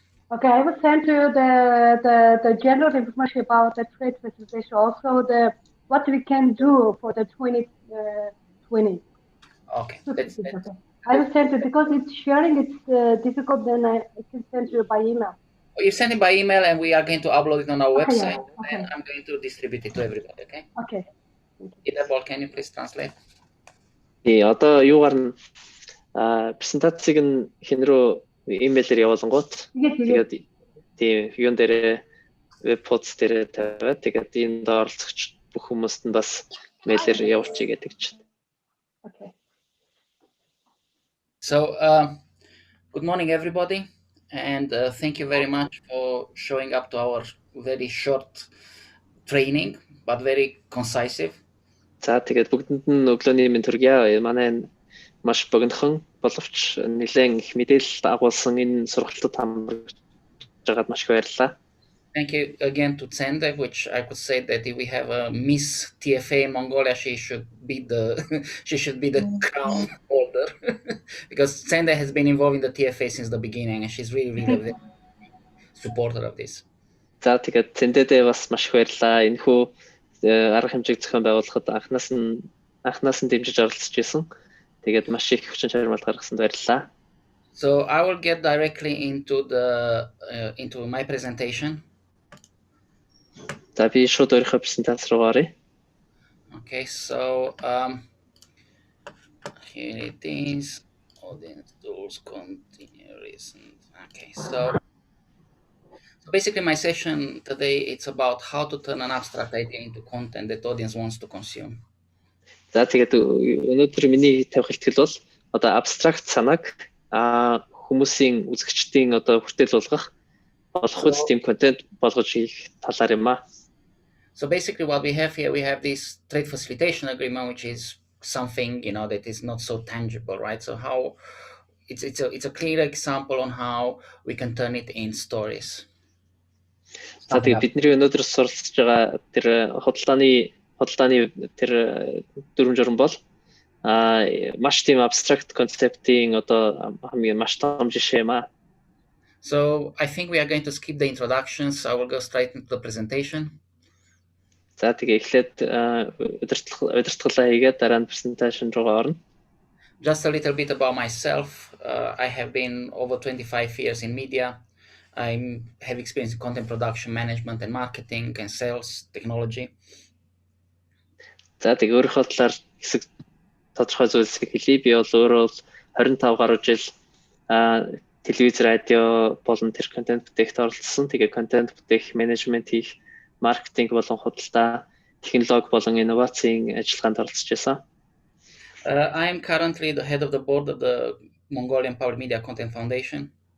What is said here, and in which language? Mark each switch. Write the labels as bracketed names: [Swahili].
[English] Okay, I will send you the general information about the trade facilitation, also what we can do for the 2020. Okay, that's I will send you because it's sharing. It's difficult. Then I can send you by email. you send it by email, and we are going to upload it on our website, Okay. and I'm going to distribute it to everybody. Okay. Okay. Idabol, can you please translate? [Mongolian] Одоо юугаар нь презентацийг нь хэн рүү имэйлээр явуулангууд тэгээд тийм юун дээр веб пост дээр тавиад тэгээд энэ оролцогч бүх хүмүүст нь бас мэйлээр явуулчих гэдэг чинь. [English] Okay. So, good morning, everybody, and thank you very much for showing up to our very short training, but very concisive. [Mongolian] За тэгээд бүгдэнд нь өглөөний мэнд хүргье. Манай маш богинохон боловч нэлээд их мэдээлэл агуулсан энэ сургалтад хамрагдж байгаад маш их баярлалаа. [English] Thank you again to Tsende, which I could say that if we have a Miss TFA in Mongolia, she should be the crown holder because Tsende has been involved in the TFA since the beginning, and she's really a supporter of this. [Mongolian] За тэгээд Tsendedээ бас маш их баярлалаа. Энэхүү арга хэмжээг зохион байгуулахад анхнаас нь дэмжиж оролцож байсан. Тэгээд маш их хүчин чармайлт гаргасанд баярлалаа. [English] So I will get directly into my presentation. [Mongolian] За би шууд өөрийнхөө презентац руу оръё. [English] Okay, so here it is. Audience tools, continue recent. Okay, so basically my session today, it's about how to turn an abstract idea into content that audience wants to consume. [Mongolian] За тэгээд өнөөдөр миний тавих хэлтгэл бол одоо абстракт санааг хүмүүсийн үзэгчдийн одоо хүртэл болгох үст тийм контент болгож хийх талаар юм аа. [English] So basically what we have here, we have this trade facilitation agreement, which is something, that is not so tangible, right? So how it's a clear example on how we can turn it in stories. [Mongolian] За тэгээд бидний өнөөдөр суралцж байгаа тэр худалдааны тэр дүрм журам бол маш тийм абстракт концептийн одоо хамгийн маш том жишээ юм аа. [English] So I think we are going to skip the introductions. I will go straight into the presentation. [Mongolian] За тэгээ эхлээд удирдлагаа хийгээд дараа нь презентацийн руу орно. [English] Just a little bit about myself. I have been over 25 years in media. I have experience in content production, management and marketing and sales, technology. [Mongolian] За тэгээ өөрийнхөө талаар хэсэг тодорхой зүйлсийг хэлье. Би бол өөрөө 25 гаруй жил телевиз, радио болон тэр контент бүтээгт оролцсон. Тэгээ контент бүтээх, менежмент хийх, маркетинг болон худалдаа технологи болон инновацийн ажиллагаанд оролцож байсан. [English] I am currently the head of the board of the Mongolian Public Media Content Foundation.